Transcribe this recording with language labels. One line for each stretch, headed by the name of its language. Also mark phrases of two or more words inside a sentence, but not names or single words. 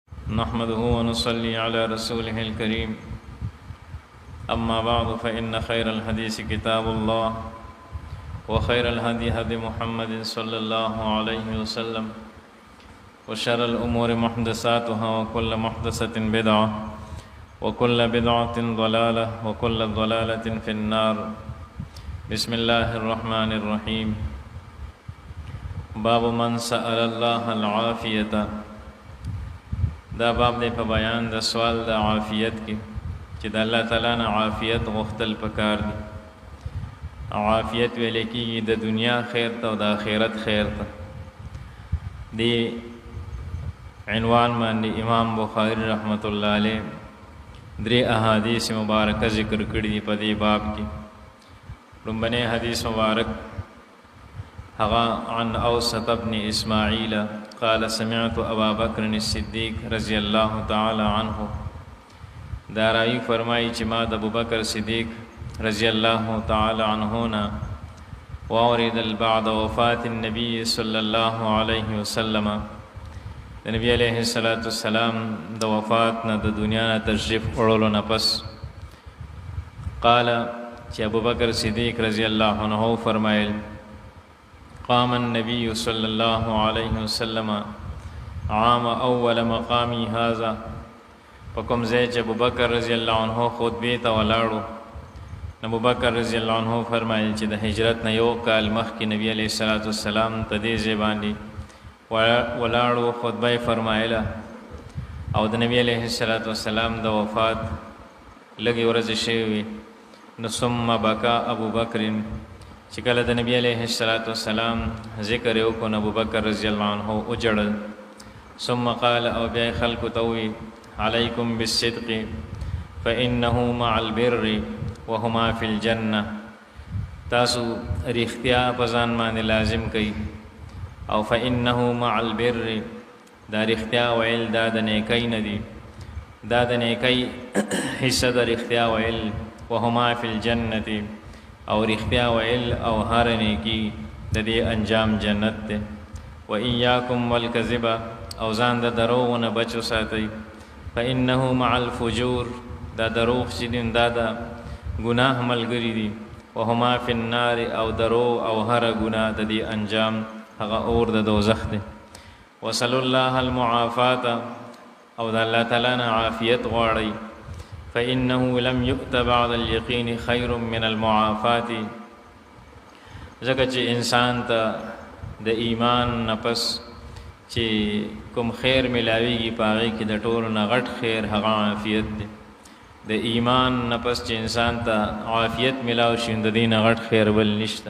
Arabic: نحمده ونصلي على رسوله الكريم أما بعد فإن خير الحديث كتاب الله وخير الهدي هدي محمد صلى الله عليه وسلم وشر الأمور محدثاتها وكل محدثة بدعة وكل بدعة ضلالة وكل ضلالة في النار. بسم الله الرحمن الرحيم. باب من سأل الله العافية.
Pashto: دا باب دی په بیان د سوال د عافیت کې چې د الله تعالی نه عافیت غوښتل پکار دي. عافیت ویل کېږي د دنیا خیر ته او د آخرت خیر ته. دی عنوان باندې امام بخاری رحمت الله علیه درې احادیث مبارکه ذکر کړي دي په دې باب کې. لومبنی حدیث مبارک هغه
Arabic: عن اوسط ابن اسماعیل قال سمعت ابا بکر الصدیق رضی الله تعالی عنه.
Pashto: دا راوی فرمایي چې ما د ابوبکر صدیق رضی الله تعالی عنه نه واوریدل
Arabic: بعد وفات النبي صلی الله علیه وسلم،
Pashto: د نبی علیه الصلاۃ والسلام د وفات نه د دنیا نه تشریف وړلو نه پس قال چې ابوبکر صدیق رضی الله عنه فرمایل
Arabic: قام النبي صلى الله عليه وسلم عام اول مقامي هذا.
Pashto: پکم ځای چې ابوبکر رضی الله عنه خطبې ته ولاړو، ابوبکر رضی الله عنه فرمایل چې د هجرت نه یو کال مخکې نبی علیه الصلاۃ والسلام ته دې ځای باندې ولاړو، خطبه یې فرمایله او د نبی علیه الصلاۃ والسلام د وفات لږې ورځې شوې وې. نو
Arabic: ثم بکا ابوبکر،
Pashto: چې کله د نبی علیه الصلاۃ والسلام ذکر یې وکړو، ابوبکر رضی الله عنه وجړل.
Arabic: ثم قال،
Pashto: او بیا خلکو ته وویل
Arabic: علیکم بالصدق فانه مع البر وهما فی الجنه.
Pashto: تاسو رښتیا په ځان باندې لازم کړئ، او
Arabic: فانه مع البر،
Pashto: دا رښتیا ویل دا د نیکۍ نه دي، دا د نیکۍ حصه د رښتیا ویل.
Arabic: وهما فی الجنه،
Pashto: او رښتیا ویل او هر نیکی د دې انجام جنت دی.
Arabic: و ایاکم والکذب،
Pashto: او ځان د دروغ نه بچو ساتئ.
Arabic: فانه مع الفجور،
Pashto: دا دروغ چې دي دا د ګناه ملګري دي.
Arabic: وهما فی النار،
Pashto: او دروغ او هر ګناه د دې انجام هغه اور د دوزخ دی.
Arabic: وصلوا الله المعافات،
Pashto: او د الله تعالی نه عافیت غواړئ.
Arabic: فإنه لم يؤت بعد اليقين خير من المعافات.
Pashto: ځکه چې انسان ته د ایمان نفس چې کوم خیر ملاویږي په هغې کې د ټولو نه غټ خیر هغه عافیت دی. د ایمان نفس چې انسان ته عافیت ملاو شي د دې نه غټ خیر بل نشته.